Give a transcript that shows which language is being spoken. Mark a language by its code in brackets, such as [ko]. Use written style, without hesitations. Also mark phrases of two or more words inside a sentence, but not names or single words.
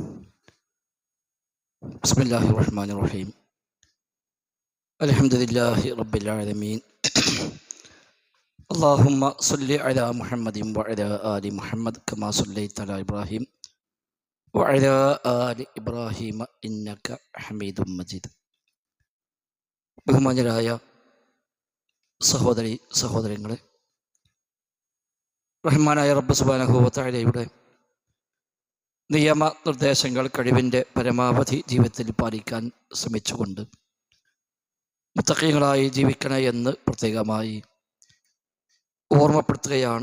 [ar] بسم الله الرحمن الرحيم. الحمد لله رب العالمين. اللهم صل على محمد وعلى آل محمد كما صليت على إبراهيم وعلى آل إبراهيم إنك حميد مجيد. [ml] ബഹുമാന്യരായ സഹോദരങ്ങളെ, റഹ്മാനായ റബ്ബ് സുബ്ഹാനഹു വ തആലയുടെ നിയമ നിർദ്ദേശങ്ങൾ കഴിവിൻ്റെ പരമാവധി ജീവിതത്തിൽ പാലിക്കാൻ ശ്രമിച്ചുകൊണ്ട് മുത്തഖീങ്ങളായി ജീവിക്കണേ എന്ന് പ്രത്യേകമായി ഓർമ്മപ്പെടുത്തുകയാണ്.